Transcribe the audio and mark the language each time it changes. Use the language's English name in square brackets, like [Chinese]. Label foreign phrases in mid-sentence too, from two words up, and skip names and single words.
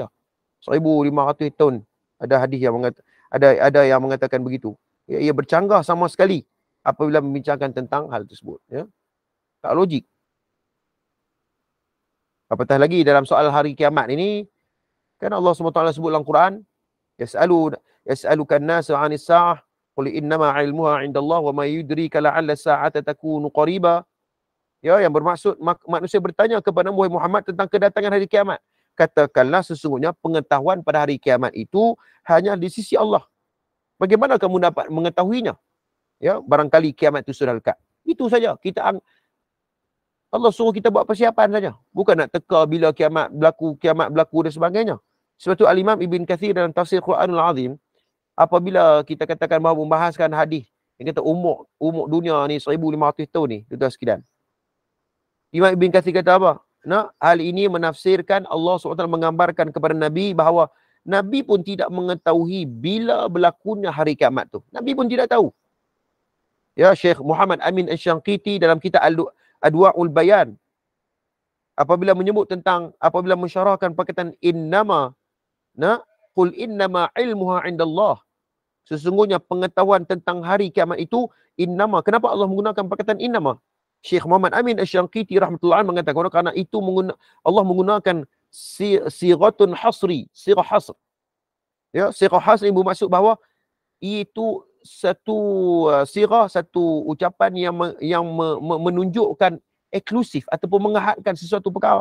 [Malay] 1,500 tahun ada hadis yang ada yang mengatakan begitu. Ia bercanggah sama sekali apabila membincangkan tentang hal tersebut, ya. Tak logik. Apatah lagi dalam soal hari kiamat ini, kan Allah SWT sebut dalam Quran, [Arabic] يسألك الناس عن الساعة قل إنما علمها عند الله وما يدريك لعل الساعة تكون قريبا. [Malay] Ya, yang bermaksud manusia bertanya kepada Muhammad tentang kedatangan hari kiamat. Katakanlah sesungguhnya pengetahuan pada hari kiamat itu hanya di sisi Allah. Bagaimana kamu dapat mengetahuinya? Ya, barangkali kiamat itu sudah dekat. Itu saja. Allah suruh kita buat persiapan saja. Bukan nak teka bila kiamat berlaku dan sebagainya. Sebab tu Al-Imam Ibn Kathir dalam tafsir Quranul Azim, apabila kita katakan bahawa membahaskan hadis yang kata umur dunia ni 1,500 tahun ni, tuan-tuan sekalian. Imam Ibn Kathir kata apa? Hal ini menafsirkan Allah SWT menggambarkan kepada Nabi bahawa Nabi pun tidak mengetahui bila berlakunya hari kiamat tu. Nabi pun tidak tahu. Ya, Syekh Muhammad Amin Asy-Syanqiti dalam kitab Adwa'ul Bayan, apabila mensyarahkan perkataan [Arabic] قل إنما علمها عند الله. [Malay] Sesungguhnya pengetahuan tentang hari kiamat itu innama. Kenapa Allah menggunakan perkataan innama? Syekh Muhammad Amin Asy-Syanqiti rahmatullahi alaih mengatakan kerana itu Allah menggunakan [Arabic] صيغة حصر, صيغة حصر. [Malay] Ya, [Arabic] صيغة حصر [Malay] ini bermaksud bahawa itu satu sirah, satu ucapan yang menunjukkan eksklusif ataupun mengahadkan sesuatu perkara.